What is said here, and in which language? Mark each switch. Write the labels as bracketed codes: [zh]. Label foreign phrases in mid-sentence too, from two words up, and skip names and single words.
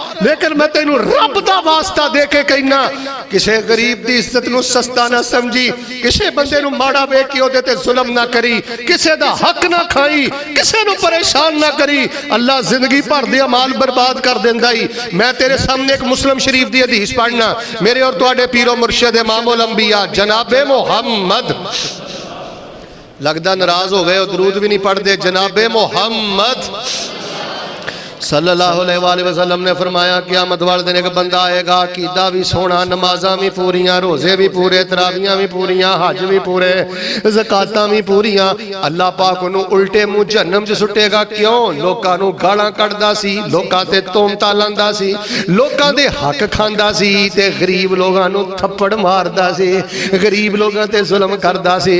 [pa] لیکن میں تینوں رب دا واسطہ دے کے کہنا کسی غریب کی عزت نوں سستا نہ سمجھی، کسی بندے نوں ماڑا ویکھ کے اوہدے تے ظلم نہ کری، کسی دا حق نہ کھائی، کسی نوں پریشان نہ کری. اللہ زندگی بھر دے اعمال برباد کر دیندا ہی۔ میں تیرے سامنے ایک مسلم شریف دی حدیث پڑھنا، میرے اور تہاڈے پیرو مرشد امام الانبیاء جناب محمد، لگدا ناراض ہو گئے، درود بھی نہیں پڑھتے. جناب محمد [ar] صلى الله عليه وسلم [pa] نے فرمایا قیامت والے دن ایک بندہ آئے گا، عقیدہ بھی سونا، نمازاں بھی پوریاں، روزے بھی پورے، تراویاں بھی پوریاں، حج بھی پورے، زکاتاں بھی پوریاں. اللہ پاک انہوں نے الٹے منہ جہنم چ سٹے گا. کیوں? لوکاں نوں گالاں کڈھدا سی، لوکاں تے تہمتاں لاندا سی، لوکاں دے حق کھاندا سی تے غریب لوگاں نوں تھپڑ ماردا سی، غریب لوگاں تے ظلم کردا سی.